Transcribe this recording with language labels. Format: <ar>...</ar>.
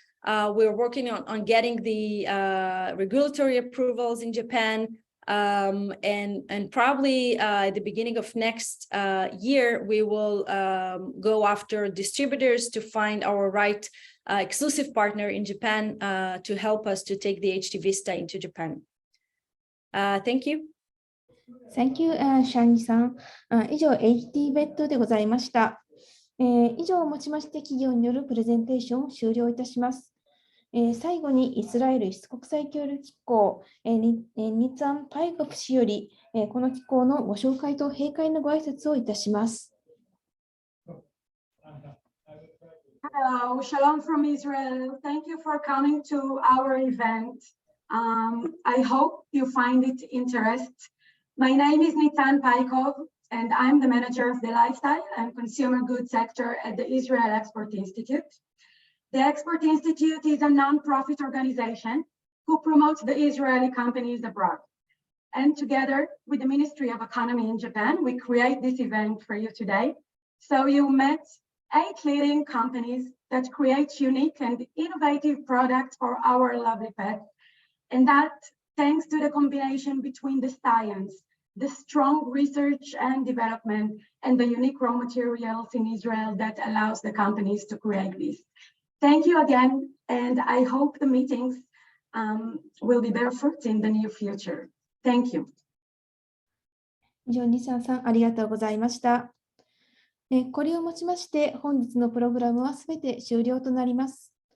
<en>We're working on getting the regulatory approvals in Japan, and probably at the beginning of next year, we will go after distributors to find our right exclusive partner in Japan to help us to take the HD Vista into Japan. Thank you. Thank you,</en> <ja>シャーニさん。以上、HD ベッドでございました。以上をもちまして、企業によるプレゼンテーションを終了いたします。最後にイスラエル輸出国際協力機構、ニツァン・パイゴフ氏より、この機構のご紹介と閉会のご挨拶をいたします。</ja> <en>Hello, Shalom from Israel. Thank you for coming to our event. I hope you find it interesting. My name is Nitan Paikov, and I'm the manager of the lifestyle and consumer goods sector at the Israel Export Institute. The Export Institute is a non-profit organization who promotes the Israeli companies abroad. And together with the Ministry of Economy in Japan, we create this event for you today. So you met 8 leading companies that create unique and innovative products for our lovely pets. And that thanks to the combination between the science, the strong research and development, and the unique raw materials in Israel that allows the companies to create this. Thank you again, and I hope the meetings will be bear fruit in the near future. Thank you.</en> <ja>以上、西さんありがとうございました。これをもちまして、本日のプログラムはすべて終了となります。</ja>